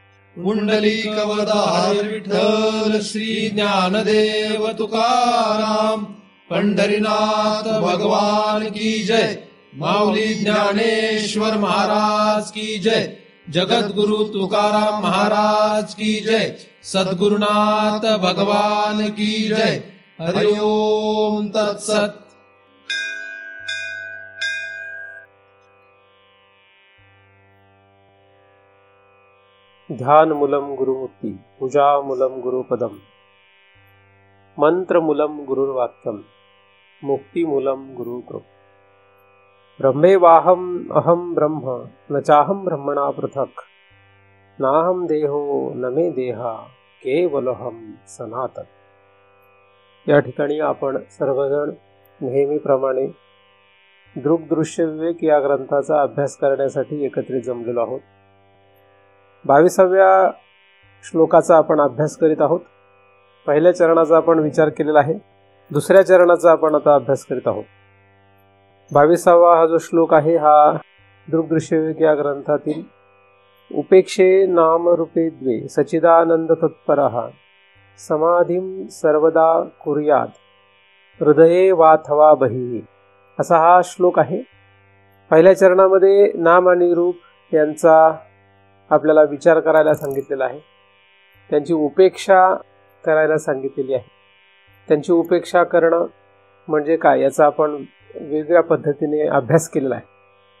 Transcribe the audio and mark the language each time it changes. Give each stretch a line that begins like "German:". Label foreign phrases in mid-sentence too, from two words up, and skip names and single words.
Marathi: पुंडलिकवरदार विठ्ठल श्री ज्ञानदेव तुकाराम, पंढरीनाथ
Hindi: भगवान की जय,
Marathi: माऊली ज्ञानेश्वर
Hindi: महाराज की जय,
Marathi: जगद्गुरु तुकाराम
Hindi: महाराज की जय,
Marathi: सद्गुरुनाथ
Hindi: भगवान की जय।
Sanskrit: हरि ओम तत्सत। ध्यानमूलं गुरुमूर्ति, पूजामूलं गुरुपदम, मंत्रमूलं गुरुर्वाक्यम, मुक्तिमूलं गुरुकृप। ब्रह्मेवाहम अहम ब्रह्म न चाहम ब्रह्मणा पृथक, नाहम देहो न मे देहा केवलहम सनातन।
Marathi: या ठिकाणी आपण सर्वजण नेहमीप्रमाणे दृग्दृश्य विवेक या ग्रंथाचा अभ्यास करण्यासाठी एकत्रित जमलेलो आहोत। 22व्या श्लोकाचा आपण अभ्यास करीत आहोत। पहिल्या चरणाचा आपण विचार केलेला आहे, दुसऱ्या चरणाचा आपण आता अभ्यास करीत आहोत। 22वा हा जो श्लोक आहे हा दृग्दृश्य विवेक या ग्रंथातील
Sanskrit: उपेक्षे नाम रूपे द्वे सच्चिदानंद तत्परः समाधिं सर्वदा कुर्यात् हृदये वाथवा बहिः
Marathi: असा हा श्लोक आहे। पहिल्या चरणामध्ये नाम आणि रूप यांचा आपल्याला विचार करायला सांगितलेला आहे, त्यांची उपेक्षा करायला सांगितलेली आहे। त्यांची उपेक्षा करणं म्हणजे काय याचा आपण वेगळ्या पद्धतीने अभ्यास केलेला आहे।